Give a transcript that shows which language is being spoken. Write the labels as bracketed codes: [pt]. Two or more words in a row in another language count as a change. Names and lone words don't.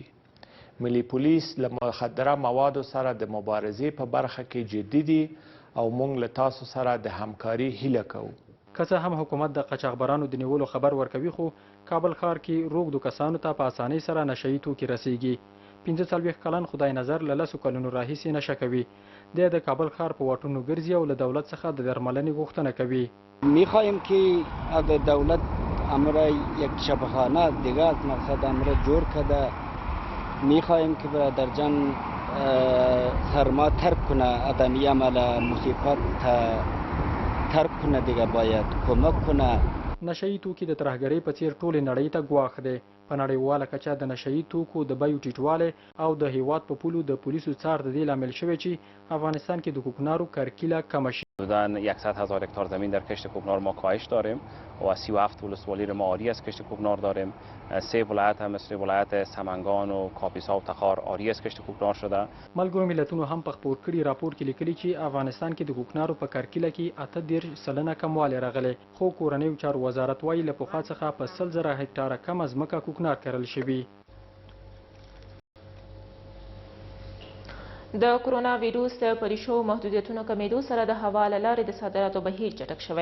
[ps] ملي پولیس له مخدره موادو سره د مبارزې په برخه کې جدي دي او موږ له تاسو سره د همکاري هیله کوو. که څه هم حکومت د قاچاقبرانو د نیولو خبر ورکوي، خو کابل ښار کې روږدو کسانو ته په اسانۍ سره نشه یي توکي رسیږي. 45 کلن خدای نظر له 10 کلونو راهیسې نشه کوي. دی د کابل ښار په واټونو ګرځي او له دولت څخه د درملنې غوښتنه کوي. [fa] میخواهیم که اگر دولت امر یک شفاخانه دیگه از مقصد امر جور کرده، میخواهیم که برادر جان سرما ترک کنه، آدمی عمل مصیبت ترک کنه، دیگه باید کمک کنه. [ps] نشه یي توکي د ترهګرۍ په څیر ټولې نړۍ ته ګواښ دی. په نړیواله کچه د نشهیي توکو د بیو ټیټوالی او د هیواد په پولو د پولیسو څار د دې لامل شوی چې افغانستان کې د کوکنارو کرکیله کمه شي. [fa] حدوداً 100,000 هکتار زمین در کشت کوکنار ما کاهش داریم و 37 ولسوالی رو ما عاری از کشت کوکنار داریم. 3 ولایت هم مثل ولایت سمنگان و کاپیسا و تخار عاری از کشت کوکنار شده. [ps] ملګرو ملتونو هم په خپور کړي راپور کې لیکلي چې افغانستان کې د کوکنارو په کرکیله کې 8% کموالی راغلی، خو کورنیو چارو وزارت وایي له پخوا څخه په 100,000 هکتاره کمه ځمکه کوکنار کرل شوي. د کرونا ویروس د پریشو محدودیتونو کمیدو سره د هوا له لارې د صادراتو بهیر چټک شوی.